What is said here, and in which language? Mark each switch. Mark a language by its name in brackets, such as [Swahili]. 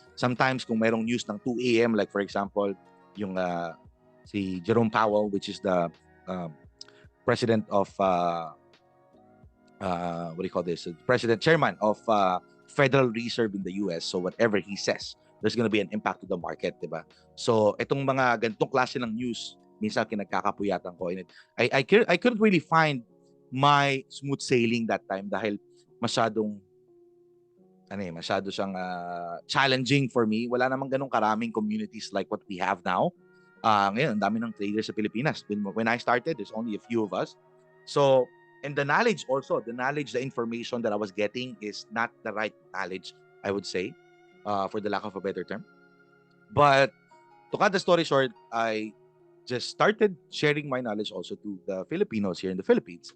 [English] Sometimes [Filipino] kung mayroong news ng 2 a.m., [English] like for example, yung si Jerome Powell, which is the president of what do you call this? Chairman of Federal Reserve in the US. So whatever he says, there's gonna be an impact to the market, di ba? [Filipino] So itong mga ganitong klase ng news, minsan kinagkakapuyatan ko. [English] I couldn't really find my smooth sailing that time [Filipino] dahil masyado siyang challenging [English] for me. [Filipino] Wala namang ganong karaming communities [English] like what we have now. [Filipino] Ngayon, ang dami ng traders sa Pilipinas. [English] When I started, there's only a few of us. So, and the information that I was getting is not the right knowledge, I would say, for the lack of a better term. But to cut the story short, I just started sharing my knowledge also to the Filipinos here in the Philippines.